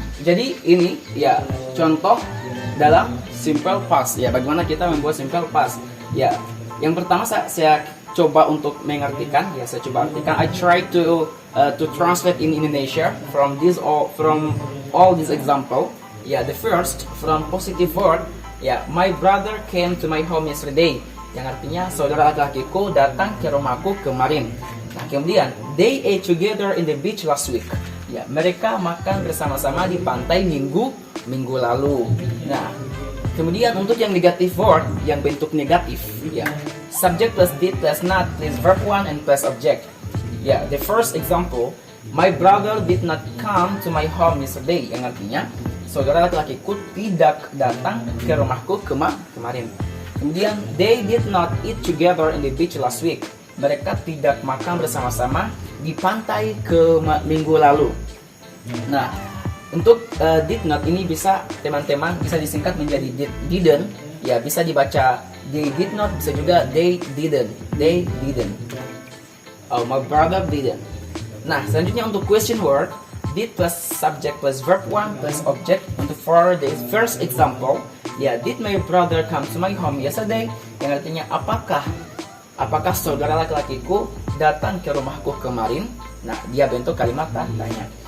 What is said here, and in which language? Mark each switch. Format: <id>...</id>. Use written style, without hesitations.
<id>Jadi ini ya contoh dalam simple past. Ya, bagaimana kita membuat simple past. Ya, yang pertama saya coba untuk mengartikan. Ya, saya coba artikan.</id> <en>I try to translate in Indonesia from all this example. Ya, the first from positive word. Ya, my brother came to my home yesterday.</en> <id>Yang artinya saudara laki-lakiku datang ke rumahku kemarin.</id> <en>Nah, kemudian they ate together in the beach last week.</en> <id>Ya, mereka makan bersama-sama di pantai minggu lalu. Nah, kemudian untuk yang</id> <en>negative word,</en> <id>yang bentuk negatif, ya,</id> <en>subject plus did plus not plus verb one and plus object. Ya, the first example, my brother did not come to my home yesterday.</en> <id>Yang artinya saudara laki-lakiku tidak datang ke rumahku kemarin.</id> <en>Kemudian they did not eat together in the beach last week.</en> <id>Mereka tidak makan bersama-sama di pantai minggu lalu. Nah, untuk did not ini bisa teman-teman bisa disingkat menjadi didn't. Ya, bisa dibaca</id> <en>they did not,</en> <id>bisa juga</id> <en>they didn't. They didn't. Oh, my brother didn't.</en> <id>Nah, selanjutnya untuk</id> <en>question word, did plus subject plus verb one plus object. Untuk for the first example, ya, did my brother come to my home yesterday?</en> <id>Yang artinya apakah saudara laki-lakiku datang ke rumahku kemarin? Nah, dia bentuk kalimat tanya.</id>